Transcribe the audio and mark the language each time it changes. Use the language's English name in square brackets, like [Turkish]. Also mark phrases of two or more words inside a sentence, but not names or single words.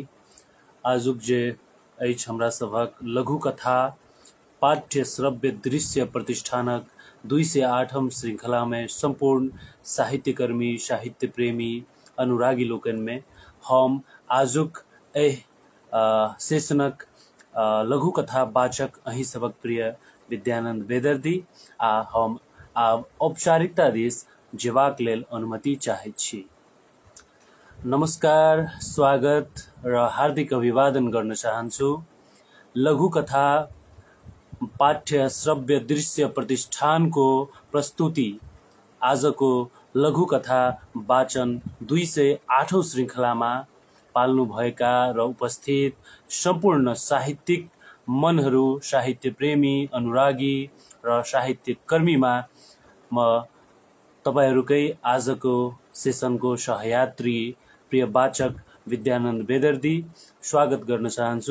[Maithili] आजुक जे अछि हमरा सभक लघु कथा पाठ्य श्रव्य दृश्य प्रतिष्ठानक 208 श्रृंखला में संपूर्ण साहित्यकर्मी, साहित्य प्रेमी, अनुरागी लोकन में हम आजुक सेशनक लघु कथा वाचक अहीं सबक प्रिय विद्यानंद बेदर्दी आ हम आब औपचारिकता दिस जेबाक लेल अनुमति चाहैत छी। [Nepali] नमस्कार, स्वागत र हार्दिक अभिवादन गर्न चाहन्छु। लघु कथा पाठ्य श्रव्य दृश्य प्रतिष्ठान को प्रस्तुति आजको लघु कथा वाचन 208औं श्रृंखलामा पाल्नु भएका र उपस्थित सम्पूर्ण साहित्यिक मनहरू, साहित्य प्रेमी, अनुरागी र साहित्य कर्मीमा म तपाईहरुकै आजको सेसनको सहयात्री प्रिय वाचक विद्यानन्द बेदर्दी स्वागत गर्न चाहन्छु।